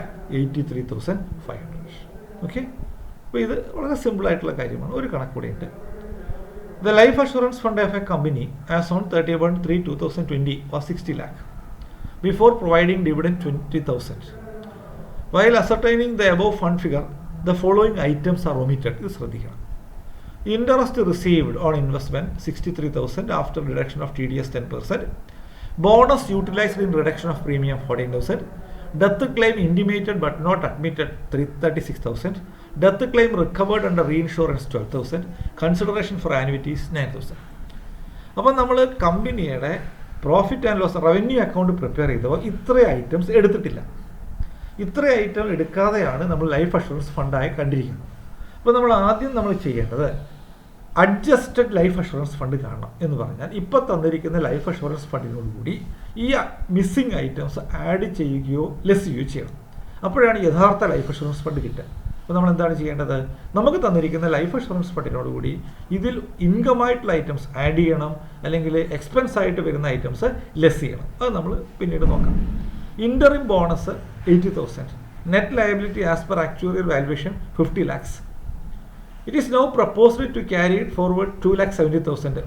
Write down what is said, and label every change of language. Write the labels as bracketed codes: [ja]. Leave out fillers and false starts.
[ml] 2,83,500. Okay, അപ്പോൾ ഇത് വളരെ സിമ്പിളായിട്ടുള്ള കാര്യമാണ്. ഒരു കണക്ക് കൂടെയുണ്ട്. [en] The life assurance fund of a company as on 31/3/2020 was 60 lakh before providing dividend 20,000. While ascertaining the above fund figure the following items are omitted. [ml] ഇത് ശ്രദ്ധിക്കണം. [en] Interest received on investment 63,000 after reduction of TDS 10%. Bonus utilized in reduction of premium 14,000. Death claim intimated but not admitted 36,000. Death claim recovered under reinsurance 12,000. Consideration for annuities 9,000. [ml] അപ്പം നമ്മൾ കമ്പനിയുടെ profit and loss revenue account prepare ചെയ്തപ്പോൾ ഇത്ര items എടുത്തിട്ടില്ല. ഇത്ര item എടുക്കാതെയാണ് നമ്മൾ life assurance ഫണ്ടായി കണ്ടിരിക്കുന്നത്. അപ്പോൾ നമ്മൾ ആദ്യം ചെയ്യേണ്ടത് അഡ്ജസ്റ്റഡ് ലൈഫ് അഷുറൻസ് ഫണ്ട് കാണണം എന്ന് പറഞ്ഞാൽ ഇപ്പോൾ തന്നിരിക്കുന്ന ലൈഫ് അഷുറൻസ് ഫണ്ടിനോടുകൂടി ഈ മിസ്സിംഗ് ഐറ്റംസ് ആഡ് ചെയ്യുകയോ ലെസ് ചെയ്യുകയോ ചെയ്യണം. അപ്പോഴാണ് യഥാർത്ഥ ലൈഫ് അഷുറൻസ് ഫണ്ട് കിട്ടുക. അപ്പോൾ നമ്മൾ എന്താണ് ചെയ്യേണ്ടത്? നമുക്ക് തന്നിരിക്കുന്ന ലൈഫ് അഷുറൻസ് ഫണ്ടിനോടുകൂടി ഇതിൽ ഇൻകമായിട്ടുള്ള ഐറ്റംസ് ആഡ് ചെയ്യണം, അല്ലെങ്കിൽ എക്സ്പെൻസ് ആയിട്ട് വരുന്ന ഐറ്റംസ് ലെസ് ചെയ്യണം. അത് നമ്മൾ പിന്നീട് നോക്കാം. Interim bonus 80,000. [en] Net liability as per actuarial valuation 50 lakhs. It is now proposed to carry it forward 2,70,000.